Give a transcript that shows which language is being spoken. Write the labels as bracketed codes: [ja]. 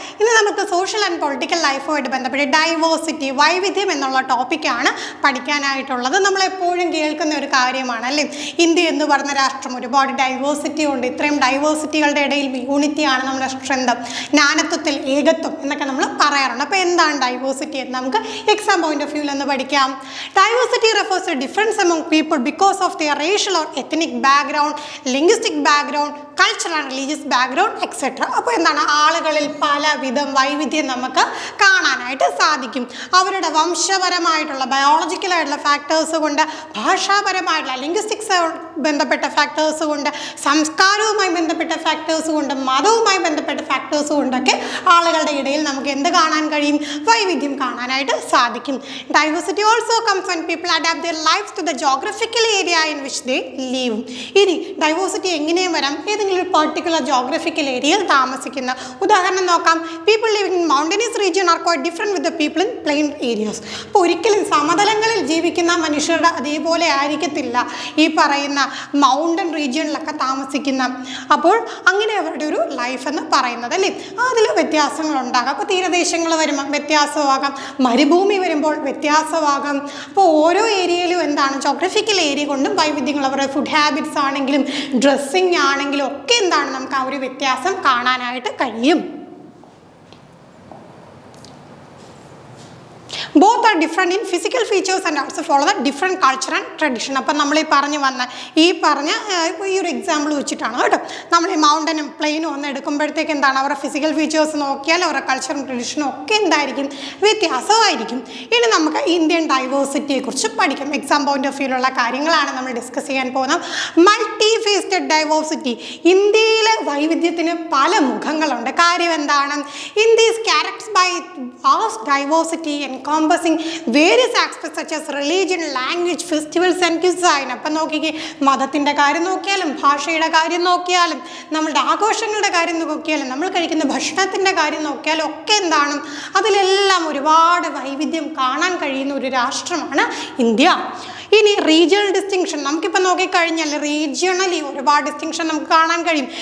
[ml] ഇന്ന് നമുക്ക് social and political ലൈഫുമായിട്ട് ബന്ധപ്പെട്ട് ഡൈവേഴ്സിറ്റി, വൈവിധ്യം എന്നുള്ള ടോപ്പിക്കാണ് പഠിക്കാനായിട്ടുള്ളത്. നമ്മളെപ്പോഴും കേൾക്കുന്ന ഒരു കാര്യമാണ് അല്ലേ, ഇന്ത്യ എന്ന് പറഞ്ഞ രാഷ്ട്രം ഒരുപാട് ഡൈവേഴ്സിറ്റി ഉണ്ട്. ഇത്രയും ഡൈവേഴ്സിറ്റികളുടെ ഇടയിൽ യൂണിറ്റിയാണ് നമ്മുടെ സ്ട്രെങ്ത്, ജ്ഞാനത്വത്തിൽ ഏകത്വം എന്നൊക്കെ നമ്മൾ പറയാറുണ്ട്. അപ്പോൾ എന്താണ് ഡൈവേഴ്സിറ്റി എന്ന് നമുക്ക് എക്സാം പോയിന്റ് ഓഫ് വ്യൂവിൽ ഒന്ന് പഠിക്കാം. [en] Diversity refers to difference among people because of their racial or ethnic background, linguistic background, cultural and religious background, etc. [ml] അപ്പോൾ എന്താണ്, ആളുകളിൽ പലവിധം വൈവിധ്യം നമുക്ക് കാണാനായിട്ട് സാധിക്കും. അവരുടെ വംശപരമായിട്ടുള്ള ബയോളജിക്കലായിട്ടുള്ള ഫാക്ടേഴ്സ് കൊണ്ട്, ഭാഷാപരമായിട്ടുള്ള ലിംഗ്വിസ്റ്റിക്സ് ബന്ധപ്പെട്ട ഫാക്ടേഴ്സ് കൊണ്ട്, സംസ്കാരവുമായി ബന്ധപ്പെട്ട ഫാക്ടേഴ്സ് കൊണ്ട്, മതവുമായി ബന്ധപ്പെട്ട ഫാക്ടേഴ്സ് കൊണ്ടൊക്കെ ആളുകളുടെ ഇടയിൽ നമുക്ക് എന്ത് കാണാൻ കഴിയും, വൈവിധ്യം കാണാനായിട്ട് സാധിക്കും. [en] Diversity also comes when people adapt their lives to the geographical area in which they live. [ml] ഇനി ഡൈവേഴ്സിറ്റി എങ്ങനെയും വരാം, ഏതെങ്കിലും ഒരു പർട്ടിക്കുലർ ജോഗ്രഫിക്കൽ ഏരിയയിൽ താമസിക്കുന്ന. [en] ഉദാഹരണം നോക്കാം, people living in mountainous region are quite different with the people in plain areas. [ml] അപ്പോൾ ഒരിക്കലും സമതലങ്ങളിൽ ജീവിക്കുന്ന മനുഷ്യരുടെ അതേപോലെ ആയിരിക്കത്തില്ല ഈ പറയുന്ന മൗണ്ടൻ റീജിയനിലൊക്കെ താമസിക്കുന്ന. അപ്പോൾ അങ്ങനെ അവരുടെ ഒരു ലൈഫ് എന്ന് പറയുന്നത് അല്ലേ, അതിൽ വ്യത്യാസങ്ങളുണ്ടാകാം. അപ്പോൾ തീരദേശങ്ങൾ വരുമ്പോൾ വ്യത്യാസമാകാം, മരുഭൂമി വരുമ്പോൾ വ്യത്യാസമാകാം. അപ്പോൾ ഓരോ ഏരിയയിലും എന്താണ്, ജോഗ്രഫിക്കൽ ഏരിയ കൊണ്ടും വൈവിധ്യങ്ങൾ, അവരുടെ ഫുഡ് ഹാബിറ്റ്സ് ആണെങ്കിലും ഡ്രസ്സിങ് ആണെങ്കിലും ഒക്കെ എന്താണ്, നമുക്ക് ആ ഒരു വ്യത്യാസം കാണാനായിട്ട് കഴിയും. [en] Both are different in physical features and also follow the different culture and tradition. [ml] അപ്പം നമ്മൾ ഈ പറഞ്ഞ ഈ ഒരു എക്സാമ്പിൾ വെച്ചിട്ടാണ് കേട്ടോ. നമ്മൾ ഈ മൗണ്ടനും പ്ലെയിനും ഒന്ന് എടുക്കുമ്പോഴത്തേക്ക് എന്താണ്, അവരുടെ ഫിസിക്കൽ ഫീച്ചേഴ്സ് നോക്കിയാൽ അവരുടെ കൾച്ചറും ട്രഡീഷനും ഒക്കെ എന്തായിരിക്കും, വ്യത്യാസമായിരിക്കും. ഇനി നമുക്ക് ഇന്ത്യൻ ഡൈവേഴ്സിറ്റിയെ കുറിച്ച് പഠിക്കാം. എക്സാം പോയിന്റ് ഓഫ് വ്യൂയിലുള്ള കാര്യങ്ങളാണ് നമ്മൾ ഡിസ്കസ് ചെയ്യാൻ പോകുന്നത്. മൾട്ടി ഫേസ്റ്റഡ് ഡൈവേഴ്സിറ്റി, ഇന്ത്യയിലെ വൈവിധ്യത്തിന് പല മുഖങ്ങളുണ്ട്. കാര്യം എന്താണ്, [en] India is characterised by vast diversity encompassing various aspects such as religion, language, festivals and cuisine. [ml] അപ്പം നോക്കിക്കേ, മതത്തിൻ്റെ കാര്യം നോക്കിയാലും, ഭാഷയുടെ കാര്യം നോക്കിയാലും, നമ്മളുടെ ആഘോഷങ്ങളുടെ കാര്യം നോക്കിയാലും, നമ്മൾ കഴിക്കുന്ന ഭക്ഷണത്തിൻ്റെ കാര്യം നോക്കിയാലും ഒക്കെ എന്താണ്, അതിലെല്ലാം ഒരുപാട് വൈവിധ്യം കാണാൻ കഴിയുന്ന ഒരു രാഷ്ട്രമാണ് ഇന്ത്യ. ഇനി റീജിയണൽ ഡിസ്റ്റിങ്ഷൻ, നമുക്കിപ്പോൾ നോക്കിക്കഴിഞ്ഞാൽ റീജിയണലി ഒരുപാട് ഡിസ്റ്റിങ്ഷൻ നമുക്ക് കാണാൻ കഴിയും.